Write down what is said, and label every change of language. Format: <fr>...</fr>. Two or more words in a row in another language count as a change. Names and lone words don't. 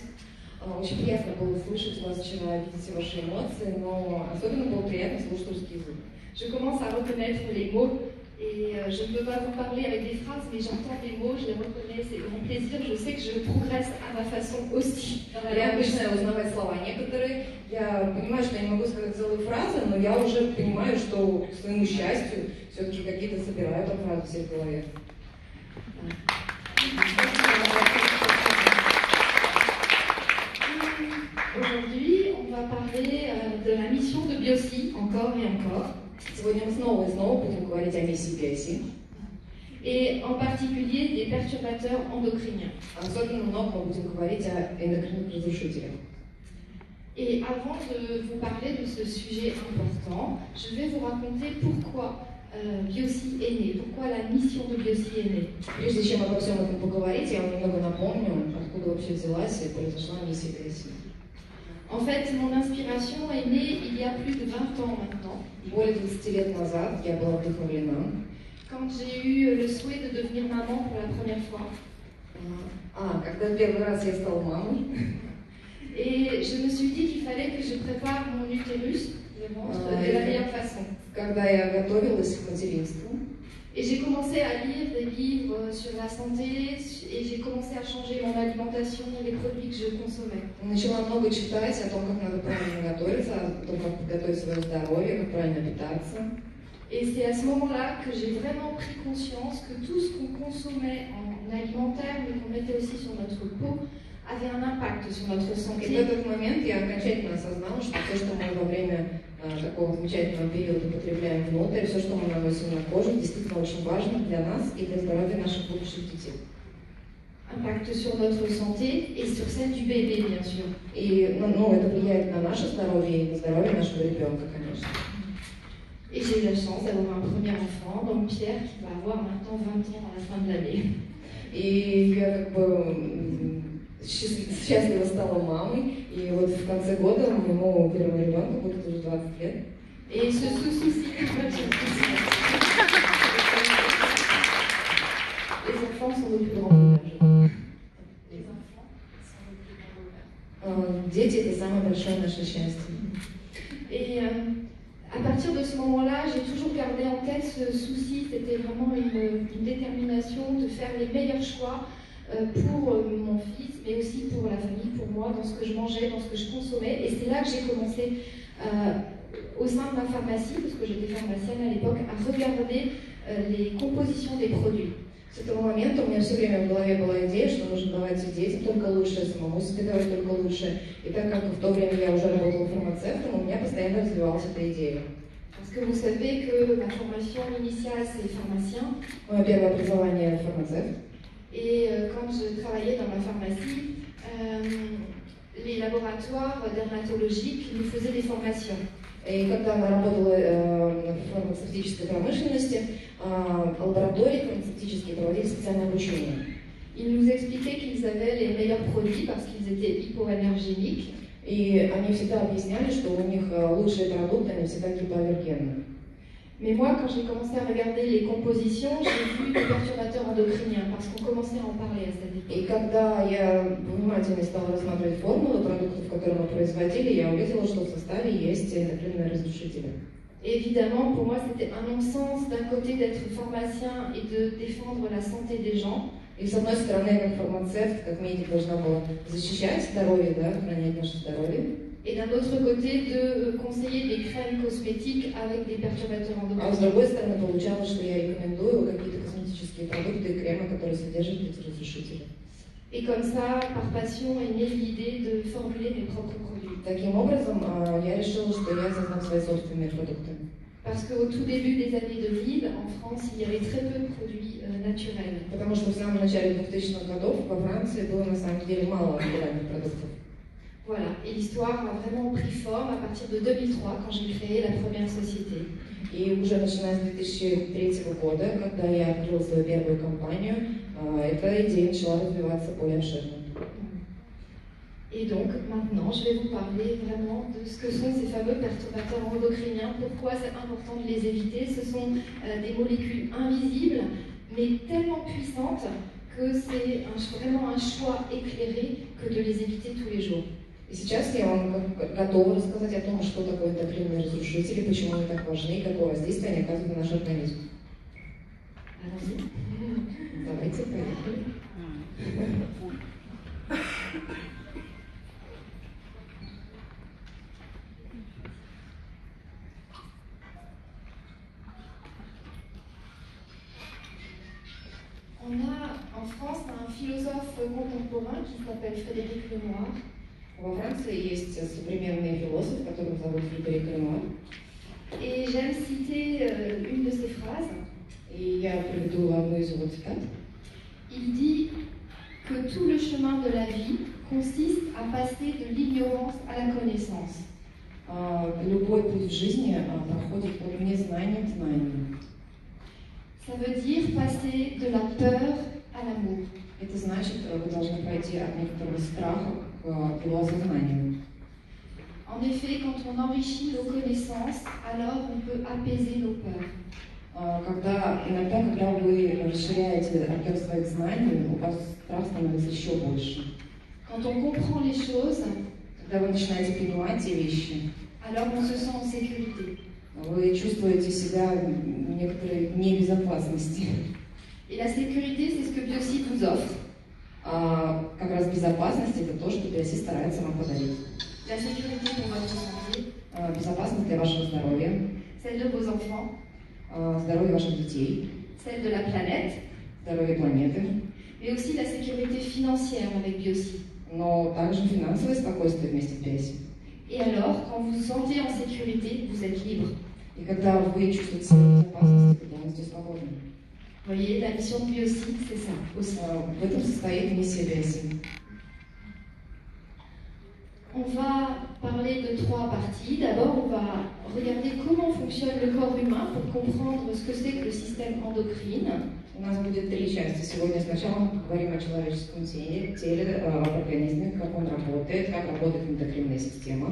<ru>Очень приятно было слышать вас вчера, видеть ваши эмоции, но особенно было приятно слушать русский язык.</ru> <fr>Je commence à reconnaître les mots et je ne peux pas vous parler avec des phrases, mais j'entends des mots, je les reconnais, c'est grand plaisir, je sais que je progresse à ma façon aussi.</fr> <ru>Я начинаю узнавать слова некоторые, я понимаю, что я не могу сказать целые фразы, но я уже понимаю, что к своему счастью все-таки какие-то собираю там фразы все в голове.</ru> <fr>Aujourd'hui, on va parler de la mission de Biossi, encore et encore.</fr> <ru>Сегодня мы снова и снова будем говорить о миссии Биоси.</ru> <fr>Et en particulier des perturbateurs endocriniens.</fr> <ru>Особенно много мы будем говорить о эндокринных разрушителях.</ru> <fr>Et avant de vous parler de ce sujet important, je vais vous raconter pourquoi Biossi est né, pourquoi la mission de Biossi est née.</fr> <ru>Прежде чем обо всем этом поговорить, я вам немного напомню, откуда вообще взялась и произошла миссия Биоси.</ru> <fr>En fait, mon inspiration est née il y a plus de 20 ans maintenant.</fr> <ru>Более 20 лет назад я была вдохновлена.</ru> <fr>Quand j'ai eu le souhait de devenir maman pour la première fois.</fr> <ru>Когда первый раз я стала мамой.</ru> <fr>Et je me suis dit qu'il fallait que je prépare mon utérus, le ventre, de la meilleure façon.</fr> <ru>Когда я готовилась к материнству.</ru> <fr>Et j'ai commencé à lire des livres sur la santé et j'ai commencé à changer mon alimentation, les produits que je consommais.</fr> <ru>Начала много читать о том, как надо правильно готовиться, о том, как подготовить свое здоровье, как правильно питаться.</ru> <fr>Et c'est à ce moment-là que j'ai vraiment pris conscience que tout ce qu'on consommait en alimentaire, mais qu'on mettait aussi sur notre peau, avait un impact sur notre santé.</fr> <ru>И в этот момент я окончательно осознала, что все, что мы во время такого замечательного периода потребляем внутрь, все, что мы наносим на кожу, действительно очень важно для нас и для здоровья наших будущих детей.</ru> <fr>Impact sur notre santé et sur celle du bébé, bien sûr.</fr> <ru>И это влияет на наше здоровье и на здоровье нашего ребенка, конечно.</ru> <fr>Et j'ai eu la chance d'avoir un premier enfant, donc Pierre, qui va avoir maintenant 20 ans à la fin de l'année.</fr> <ru>И я как бы счастливо стала мамой, и вот в конце года моему первому ребенку будет уже 20 лет.</ru> <fr>Et ce souci, les enfants sont le plus grand bonheur. Les enfants sont le plus grand bonheur.</fr> <ru>Дети – это самое большое наше счастье.</ru> <fr>Et à partir de ce moment-là, j'ai toujours gardé en tête ce souci. C'était vraiment une détermination de faire les meilleurs choix pour mon fils, mais aussi pour la famille, pour moi, dans ce que je mangeais, dans ce que je consommais. Et c'est là que j'ai commencé, au sein de ma pharmacie, parce que j'étais pharmacienne à l'époque, à regarder les compositions des produits.</fr> <ru>С этого момента у меня все время в голове была идея, что нужно давать детям только лучшее, самому себе давать только лучшее. И так как в то время я уже работала фармацевтом, у меня постоянно развивалась эта идея.</ru> <fr>Parce que vous savez que ma formation initiale, c'est pharmacien.</fr> <ru>Мое первое образование – фармацевт.</ru> <fr>Et quand je travaillais dans ma pharmacie, les laboratoires dermatologiques nous faisaient des formations.</fr> <ru>И когда она работала в фармацевтической промышленности, лаборатории фармацевтические проводили специальное обучение.</ru> <fr>Ils nous expliquaient qu'ils avaient les meilleurs produits parce qu'ils étaient hypoallergéniques.</fr> <ru>И они всегда объясняли, что у них лучшие продукты, они всегда гипоаллергенны.</ru> <fr>Mais moi, quand j'ai commencé à regarder les compositions, j'ai vu les perturbateurs endocriniens parce qu'on commençait à en parler à cette époque.</fr> <ru>И когда я внимательно стала рассматривать формулы продуктов, которые мы производили, я увидела, что в составе есть эндокринные разрушители.</ru> <fr>Et évidemment, pour moi, c'était un non-sens d'un côté d'être pharmacien et de défendre la santé des gens.</fr> <ru>И с одной стороны, я как фармацевт, как медик, должна была защищать здоровье, да, охранять наше здоровье.</ru> <fr>Et d'un autre côté, de conseiller des crèmes cosmétiques avec des perturbateurs</fr> <ru>А с</ru> <fr>endocriniens.</fr> <ru>другой стороны, получалось, что я рекомендую какие-то косметические продукты и кремы, которые содержат эти разрушители.</ru> <fr>Et comme ça, par passion, est née l'idée de formuler mes propres produits.</fr> <ru>Таким образом, я решила, что я создам свои собственные продукты.</ru> <fr>Parce qu'au tout début des années 2000, en France, il y avait très peu de produits naturels.</fr> <ru>Потому что в самом начале 2000-х годов во Франции было на самом деле мало натуральных продуктов.</ru> <fr>Voilà, et l'histoire a vraiment pris forme à partir de 2003, quand j'ai créé la première société.</fr> <ru>И уже начиная с 2003 года, когда я открыла свою первую компанию, эта идея начала развиваться более обширно.</ru> <fr>Et donc maintenant, je vais vous parler vraiment de ce que sont ces fameux perturbateurs endocriniens, pourquoi c'est important de les éviter. Ce sont des molécules invisibles, mais tellement puissantes que c'est vraiment un choix éclairé que de les éviter tous les jours.</fr> <ru>И сейчас я вам готова рассказать о том, что такое эндокринные разрушители, почему они так важны и какое воздействие они оказывают на наш организм. Давайте, поехали.</ru> <fr>En France, on a un philosophe contemporain qui s'appelle Frédéric Lenoir.</fr> <ru>Во Франции есть современный философ, которого зовут Фредерик Ленуар.</ru> <fr>Et j'aime citer une de ses phrases.</fr> <ru>И я приведу одну из его цитат.</ru> <fr>Il dit que tout le chemin de la vie consiste à passer de l'ignorance à la connaissance.</fr> <ru>Любой путь в жизни проходит от незнания к знанию.</ru> <fr>Ça veut dire passer de la peur à l'amour.</fr> <ru>Это значит, вы должны пройти от некоторого страха к его осознанию.</ru> <fr>En effet, quand on enrichit nos connaissances, alors on peut apaiser nos peurs.</fr> <ru>Когда вы расширяете объем своих знаний, у вас страх становится еще больше.</ru> <fr>Quand on comprend les choses,</fr> <ru>когда вы начинаете понимать те вещи,</ru> <fr>alors on se sent en sécurité.</fr> <ru>Вы чувствуете себя в некоторой небезопасности.</ru> <fr>Et la sécurité, c'est ce que Biocide vous offre.</fr> <ru>Как раз безопасность – это то, что Биоси старается вам подарить.</ru> <fr>La sécurité pour votre santé.</fr> <ru>Безопасность для вашего здоровья.</ru> <fr>Celle de vos enfants.</fr> <ru>Здоровье ваших детей.</ru> <fr>Celle de la planète.</fr> <ru>Здоровье планеты.</ru> <fr>Mais aussi la sécurité financière avec Biocide.</fr> <ru>Но также финансовое спокойствие вместе с Биоси.</ru> <fr>Et alors, quand vous vous sentez en sécurité, vous êtes libre.</fr> <ru>И когда вы чувствуете себя в безопасности, вы полностью свободны.</ru> <fr>Vous voyez, la mission de Biocide, c'est ça aussi.</fr> <ru>В этом состоит миссия Биоси.</ru> <fr>On va parler de 3 parties. D'abord, on va regarder comment fonctionne le corps humain pour comprendre ce que c'est que le système endocrine.</fr> <ru>У нас будет 3 части. Сегодня сначала мы поговорим о человеческом теле, об организме, как он работает, как работает эндокринная система.</ru>